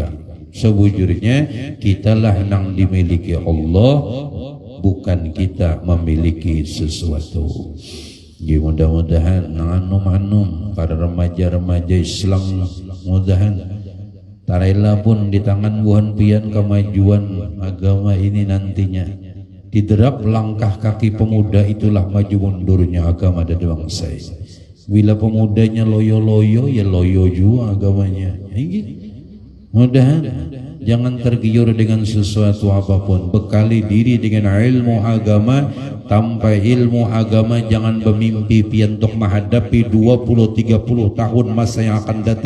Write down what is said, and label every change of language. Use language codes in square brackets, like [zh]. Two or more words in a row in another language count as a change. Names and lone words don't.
[bjn] Sebujurnya kitalah nang dimiliki Allah, bukan kita memiliki sesuatu. Jadi mudah-mudahan nang anum para remaja-remaja Islam, mudahan tarela pun di tangan buhan pian kemajuan agama ini nantinya. [id] Diderap langkah kaki pemuda, itulah maju mundurnya agama dan bangsa ini. Bila pemudanya loyo-loyo, ya loyo juga agamanya. Mudahan jangan tergiur dengan sesuatu apapun. Bekali diri dengan ilmu agama. Tanpa ilmu agama jangan bermimpi pian untuk menghadapi 20-30 tahun masa yang akan datang.